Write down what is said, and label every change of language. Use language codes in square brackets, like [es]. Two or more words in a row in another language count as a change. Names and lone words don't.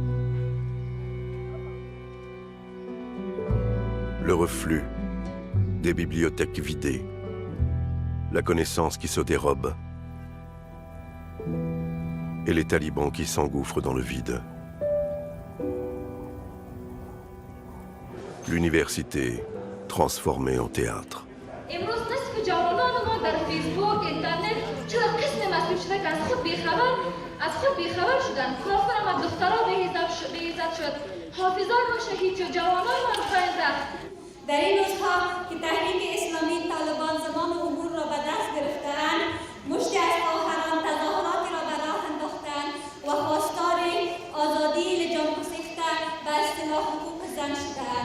[fr] Le reflux des bibliothèques vidées, la connaissance qui se dérobe et les talibans qui s'engouffrent dans le vide. L'université transformée en théâtre. [fa] در این روزها که تحریک اسلامی طالبان زمان امور را به دست گرفته‌اند، مشتی از خواهران تظاهراتی را به راه انداخته‌اند و خواستار آزادی لجام گسیخته به اصطلاح حقوق زن شده‌اند.